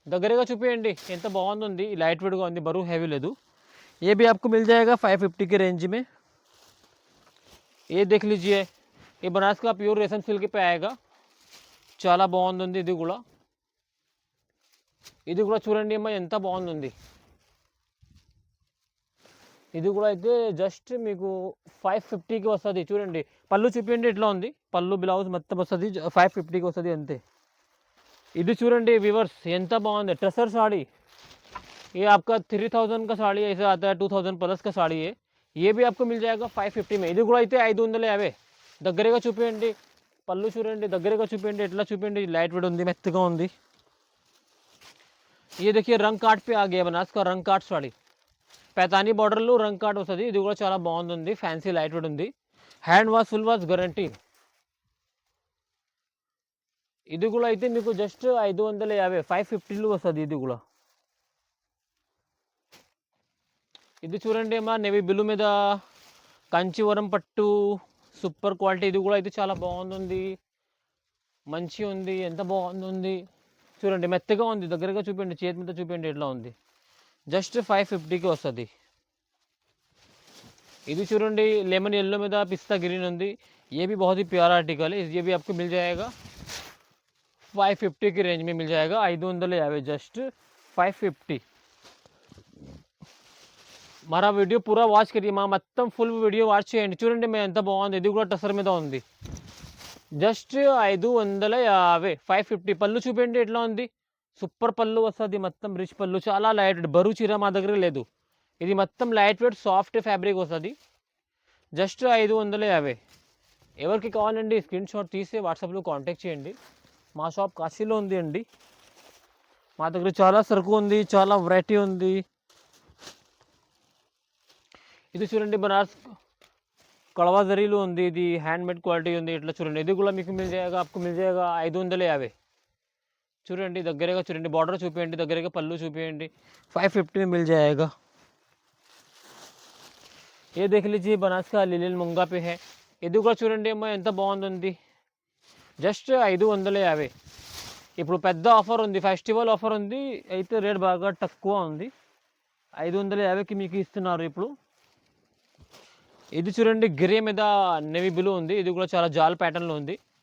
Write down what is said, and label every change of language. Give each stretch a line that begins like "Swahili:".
Telugu: దగ్గరగా చూపేయండి ఎంత బాగుంది, లైట్ వెయిట్గా ఉంది, బరువు హెవీ లేదు।
Hindi: ये भी आपको मिल जाएगा 550 के रेंज में। ये देख लीजिए, ये बनारस का प्योर रेशम सिल्क पे आएगा,
Telugu: చాలా బాగుంది। ఇది కూడా చూడండి అమ్మా ఎంత బాగుంది, ఇది కూడా అయితే జస్ట్ మీకు 550కి వస్తుంది। చూడండి పళ్ళు చూపించండి ఎట్లా ఉంది, పళ్ళు బ్లౌజ్ మొత్తం వస్తుంది, 550కి వస్తుంది అంతే। ఇది చూడండి వ్యూవర్స్ ఎంత బాగుంది,
Hindi: ट्रसर साड़ी, ये आपका 3000 का साड़ी ऐसा आता है, 2000 प्लस का साड़ी है, ये भी आपको मिल जाएगा 550 में।
Telugu: ఇది కూడా అయితే 550। దగ్గరగా చూపించండి, పళ్ళు చూడండి, దగ్గరగా చూపించండి, ఎట్లా చూపించండి, లైట్ వెయిట్ ఉంది, మెత్తగా ఉంది।
Hindi: ये देखिए रंग काट पे आ गया, बनारस का रंग काट साड़ी,
Telugu: पैतानी बॉर्डर्लो रंग काट वस्तది, ఇది కూడా చాలా బాగుంది, ఫ్యాన్సీ లైట్ వెయిట్ ఉంది, hand wash full wash guarantee. ఇది కూడా అయితే మీకు జస్ట్ 550, 550లో వస్తుంది ఇది కూడా। ఇది చూడండి అమ్మా నేవీ బ్లూ మీద కంచివరం పట్టు, సూపర్ క్వాలిటీ, ఇది కూడా అయితే చాలా బాగుంది, మంచి ఉంది, ఎంత బాగుంది చూడండి, మెత్తగా ఉంది, దగ్గరగా చూపండి, చేతి మీద చూపండి ఎట్లా ఉంది, జస్ట్ 550కి వస్తుంది। ఇది చూడండి
Hindi: लेमन येलो में पिस्ता ग्रीन ఉంది, ये भी बहुत ही प्यारा आर्टिकल है, ये भी आपको मिल जाएगा 550 की रेंज में मिल जाएगा, 550, जस्ट 550। हमारा वीडियो पूरा वाच करिए,
Telugu: మా మొత్తం ఫుల్ వీడియో వాచ్ చేయండి, చూడండి మేము ఎంత బాగుంది, ఇది కూడా టసర్ మీద ఉంది, జస్ట్ 550, 550। పళ్ళు చూపండి ఎట్లా ఉంది, సూపర్ పళ్ళు వస్తుంది, మొత్తం రిచ్ పళ్ళు, చాలా లైట్ వెయిట్, బరువు చీర మా దగ్గర లేదు, ఇది మొత్తం లైట్ వెయిట్ సాఫ్ట్ ఫ్యాబ్రిక్ వస్తుంది, జస్ట్ 550। ఎవరికి కావాలండి స్క్రీన్ షాట్ తీసి వాట్సాప్లో కాంటాక్ట్ చేయండి. మా షాప్ కాశీలో ఉంది అండి. మా దగ్గర చాలా సరుకు ఉంది, చాలా వెరైటీ ఉంది. ఇది చూడండి బనారస్ కడవా జరీలో ఉంది, ఇది హ్యాండ్మేడ్ క్వాలిటీ ఉంది. ఇట్లా చూడండి, ఇది కూడా మీకు
Hindi: మిల్ జాయేగా, आपको मिल जाएगा
Telugu: 550. చూడండి దగ్గరగా చూడండి, బార్డర్ చూపించండి, దగ్గరగా పళ్ళు చూపించండి.
Hindi: 550 में मिल जाएगा. ये देख लीजिए बनारस का लिलिल मुंगा पे है.
Telugu: ఇది కూడా చూడండి అమ్మా ఎంత బాగుంది. జస్ట్ 550. ఇప్పుడు పెద్ద ఆఫర్ ఉంది, ఫెస్టివల్ ఆఫర్ ఉంది, అయితే రేట్ బాగా తక్కువ ఉంది. 550కి మీకు ఇస్తున్నారు ఇప్పుడు. ఇది చూడండి గ్రే మీద నేవీ బ్లూ ఉంది, ఇది కూడా చాలా జాల్ ప్యాటర్న్లో ఉంది.